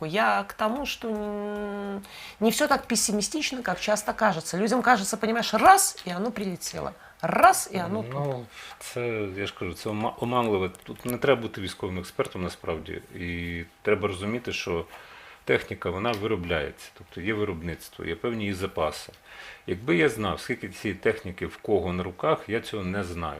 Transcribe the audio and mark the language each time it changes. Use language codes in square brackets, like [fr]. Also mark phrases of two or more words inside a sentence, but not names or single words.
[ru] Я к тому, что не все так пессимистично, как часто кажется. Людям кажется, понимаешь, раз, и оно прилетело. Раз, і оно тут. [uk] Ну, це, я ж кажу, це оманливе. Тут не треба бути військовим експертом насправді. І треба розуміти, що техніка, вона виробляється. Тобто є виробництво, є певні її запаси. Якби я знав, скільки цієї техніки в кого на руках, я цього не знаю.